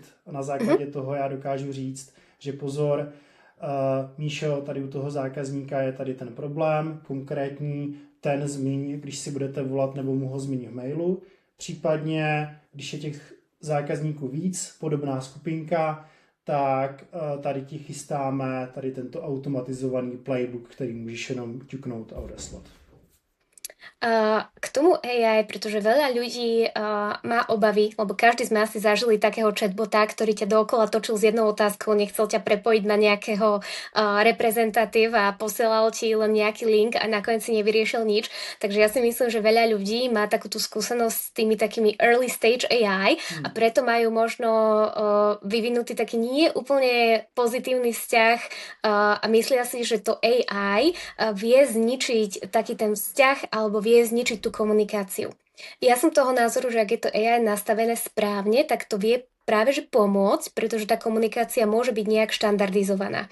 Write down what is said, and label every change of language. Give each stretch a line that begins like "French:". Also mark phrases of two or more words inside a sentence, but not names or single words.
Czech: A na základě toho já dokážu říct, že pozor, Míšo, tady u toho zákazníka je tady ten problém, konkrétní, ten zmíň, když si budete volat, nebo mu ho zmíň v mailu. Případně, když je těch zákazníků víc, podobná skupinka, tak tady ti chystáme tady tento automatizovaný playbook, který můžeš jenom ťuknout a odeslat. K tomu AI,
Slovak: pretože veľa ľudí má obavy, lebo každý z nás si zažili takého chatbota, ktorý ťa dookola točil s jednou otázkou, nechcel ťa prepojiť na nejakého reprezentatív a posielal ti len nejaký link a nakoniec si nevyriešil nič. Takže ja si myslím, že veľa ľudí má takú tú skúsenosť s tými takými
English: early stage
Slovak: AI a preto majú možno vyvinutý taký nie úplne pozitívny vzťah a myslia si, že to AI vie zničiť taký ten vzťah alebo vie zničiť tú komunikáciu. Ja som toho názoru, že ak je to AI nastavené správne, tak to vie práve že pomôcť, pretože tá komunikácia môže byť nejak štandardizovaná.